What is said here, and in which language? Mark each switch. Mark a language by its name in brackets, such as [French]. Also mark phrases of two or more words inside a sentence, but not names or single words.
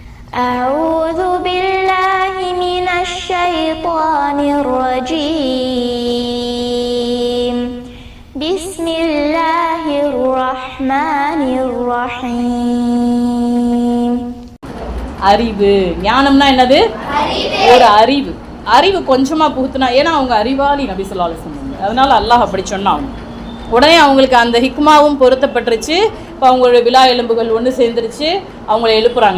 [Arabic] أعوذ بالله من الشيطان الرجيم بسم الله الرحمن الرحيم. [Tamil] அறிவு, ஞானம்னா என்னது? ஒரு அறிவு. அறிவு கொஞ்சமா புகுத்துனா, ஏன்னா அவங்க அறிவாளி நபி [Arabic] صلى الله عليه وسلم, [Tamil] அதனால அல்லாஹ் அப்படி சொன்னாங்க. உடனே அவங்களுக்கு அந்த ஹிக்மாவும் பொருத்தப்பட்டுருச்சு. இப்போ அவங்களுடைய விலா எலும்புகள் ஒன்று சேர்ந்துருச்சு, அவங்கள எழுப்புறாங்க.